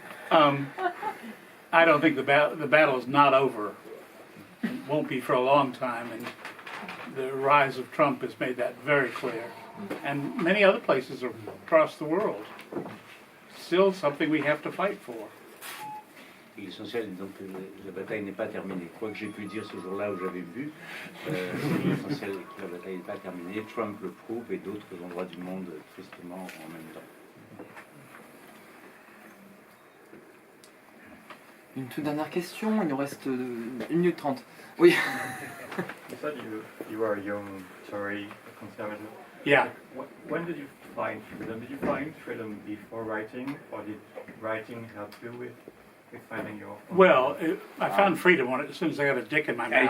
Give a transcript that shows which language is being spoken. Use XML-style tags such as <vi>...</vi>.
<en>I don't think the battle is not over. It won't be for a long time, and the rise of Trump has made that very clear. And many other places across the world. Still something we have to fight for.</en> <fr>L'essentiel, donc, la bataille n'est pas terminée. Quoi que j'ai pu dire ce jour-là où j'avais bu, l'essentiel est que la bataille n'est pas terminée. Trump le prouve et d'autres endroits du monde tristement en même temps. Une toute dernière question, il nous reste 1 minute 30. Oui.</fr> <en>You said you were a young Tory conservative. Yeah. When did you find freedom? Did you find freedom before writing, or did writing help you with finding your... Well, I found freedom on it as soon as I got a dick in my mouth.</en>